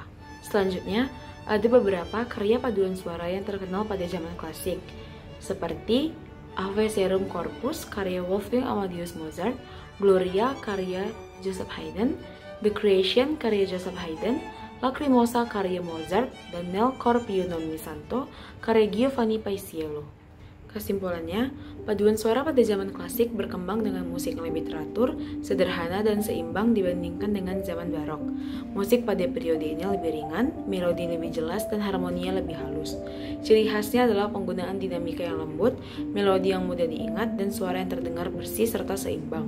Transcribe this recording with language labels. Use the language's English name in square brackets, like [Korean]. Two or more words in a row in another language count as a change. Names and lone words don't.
[Indonesian] Selanjutnya, ada beberapa karya paduan suara yang terkenal pada zaman klasik, seperti Ave Serum Corpus karya Wolfgang Amadeus Mozart, Gloria karya Joseph Haydn, The Creation karya Joseph Haydn, Lacrimosa karya Mozart, dan Nel Cor Pio non mi santo karya Giovanni Paisiello. Kesimpulannya, paduan suara pada zaman klasik berkembang dengan musik yang lebih teratur, sederhana, dan seimbang dibandingkan dengan zaman barok. Musik pada periode ini lebih ringan, melodi lebih jelas, dan harmoninya lebih halus. Ciri khasnya adalah penggunaan dinamika yang lembut, melodi yang mudah diingat, dan suara yang terdengar bersih serta seimbang.